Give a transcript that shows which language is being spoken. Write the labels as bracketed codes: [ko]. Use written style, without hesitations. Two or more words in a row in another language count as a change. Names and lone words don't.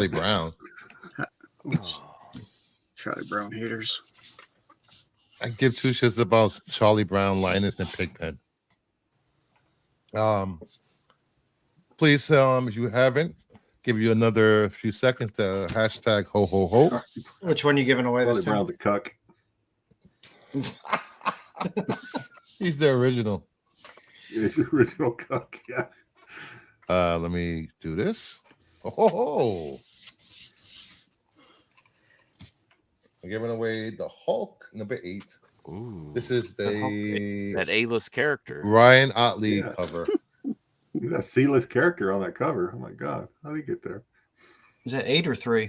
[en] Charlie Brown. Charlie Brown haters. I give two shits about Charlie Brown, Linus, and Pigpen. Please, if you haven't, give you another few seconds to hashtag ho ho ho. Which one you giving away Charlie this time? Brown's a cuck. He's the original. He's the original cuck. Yeah. Let me do this. Oh ho ho. I'm giving away the Hulk number 8. Ooh, This is the that A-list character. Ryan Otley Yeah. cover. He's a C-list character on that cover. Oh my god, how did he get there? Is it 8 or 3?